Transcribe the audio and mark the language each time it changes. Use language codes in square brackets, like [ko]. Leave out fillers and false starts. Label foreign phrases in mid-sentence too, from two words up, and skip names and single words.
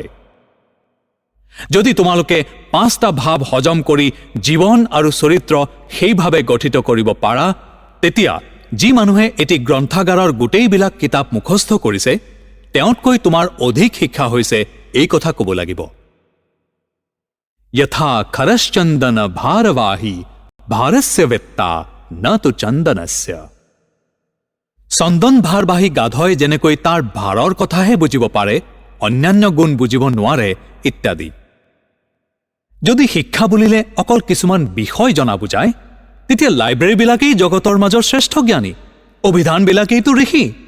[as] যদি তোমালোকে 5টা ভাৱ হজম কৰি জীৱন আৰু চৰিত্ৰ সেইভাৱে গঠিত কৰিব পাৰা, তেতিয়া যি মানুহে এটি গ্ৰন্থাগাৰৰ গোটেইবিলাক কিতাপ মুখস্থ কৰিছে তেওঁতকৈ তোমাৰ অধিক শিক্ষা হৈছে এই কথা ক'ব লাগিব। [sa] यथा खरश्चंदन भारवाही भारस्य वेत्ता न तो चंदनस्य। [as] চন্দন ভাৰবাহী গাধই যেনেকৈ তাৰ ভাৰৰ কথাহে বুজিব পাৰে, অন্যান্য গুণ বুজিব নোৱাৰে ইত্যাদি। যদি শিক্ষা বুলিলে অকল কিছুমান বিষয় জনা বুজায়, তেতিয়া লাইব্ৰেৰীবিলাকেই জগতৰ মাজৰ শ্ৰেষ্ঠ জ্ঞানী, অভিধানবিলাকেইতো ঋষি।